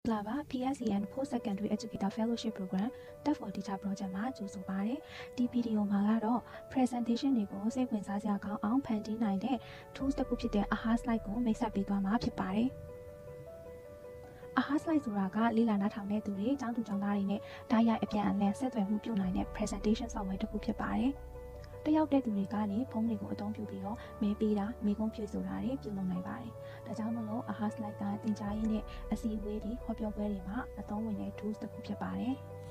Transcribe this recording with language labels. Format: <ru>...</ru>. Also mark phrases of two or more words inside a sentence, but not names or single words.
<my>ဂလာပါ PSEN Post Secondary Educator Fellowship Program Tech for Teacher Project မှာကြိုဆိုပါရစေ။ဒီဗီဒီယိုမှာကတော့ presentation တွေကိုစိတ်ဝင်စားစရာကောင်းအောင်ဖန် တီးနိုင်တဲ့ tools တစ်ခုဖြစ်တဲ့ AHA slide ကိုမိတ်ဆက်ပေးသွားမှာဖြစ်ပါတယ်။ AHA slide ဆိုတာကလေ့လာနားထောင်တဲ့သူတွေကျောင်းသူကျောင်းသားတွေနဲ့တိုက်ရိုက်အပြန်အလှန်ဆက်သွယ်မှုပြုနိုင်တဲ့</my> <en>presentation software</en> <my>တစ်ခုဖြစ်ပါတယ်။တယောက်တဲ့သူတွေကနေဖုန်းတွေကိုအသုံးပြုပြီးတော့မေးပေးတာမေးခွန်းဖြေဆိုတာတွေပြုလုပ်နိုင်ပါတယ်။ဒါကြောင့်မလို့ AHA slide ကသင်ကြားရေးနဲ့အစီအဝေးတွေဟောပြောပွဲတွေမှာအသုံးဝင်တဲ့ tools တစ်ခုဖြစ်ပါတယ်။</my>